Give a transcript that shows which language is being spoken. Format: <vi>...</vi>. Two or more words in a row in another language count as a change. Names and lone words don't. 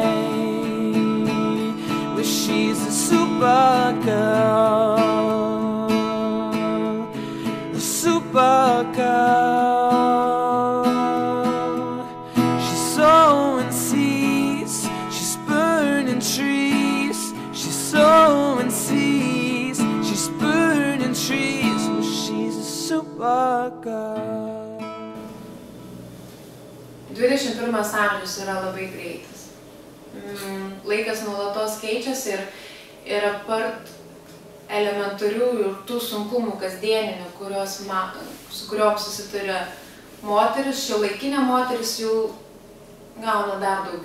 <en>Well, she's a supergirl, a supergirl. She's sowing seeds, she's burning trees. She's sowing seeds, she's burning trees. Well, she's a supergirl.</en> <lt>21 amžius yra labai greitas. Laikas nuolatos keičiasi ir apart elementarių ir tų sunkumų kasdieninių, su kuriuom susituria moteris, šiuolaikinė moteris jau gauna dar daugiau.</lt>